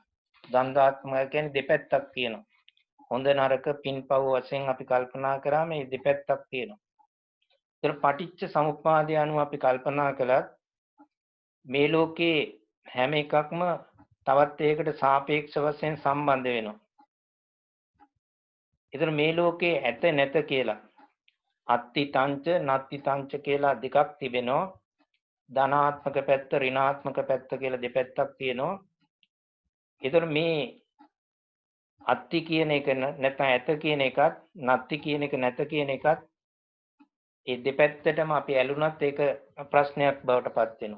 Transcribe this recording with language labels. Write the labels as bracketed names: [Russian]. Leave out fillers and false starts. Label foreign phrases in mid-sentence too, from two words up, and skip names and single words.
[Sinhala] ද්වන්දාත්මකයි කියන්නේ දෙපැත්තක් තියෙනවා. හොඳ නරක පින්පව් වශයෙන් අපි කල්පනා කරා මේ දෙපැත්තක් තියෙනවා. ඒතර පටිච්ච සමුප්පාදය අනුව අපි කල්පනා කළත් මේ ලෝකේ හැම එකක්ම තවත් එකකට සාපේක්ෂ වශයෙන් සම්බන්ධ වෙනවා. ඒතර මේ ලෝකේ ඇත නැත කියලා [Pali] අත්ති තංච නත්ති තංච [Sinhala] කියලා දෙකක් තිබෙනවා. ධනාත්මක පැත්ත ඍණාත්මක පැත්ත කියලා දෙපැත්තක් තියෙනවා. ඒතර මේ අත්ති කියන එක නැත්නම් ඇත කියන එකත් නත්ති කියන එක නැත කියන එකත් ඒ දෙපැත්තටම අපි ඇලුනත් ඒක ප්‍රශ්නයක් බවට පත් වෙනවා.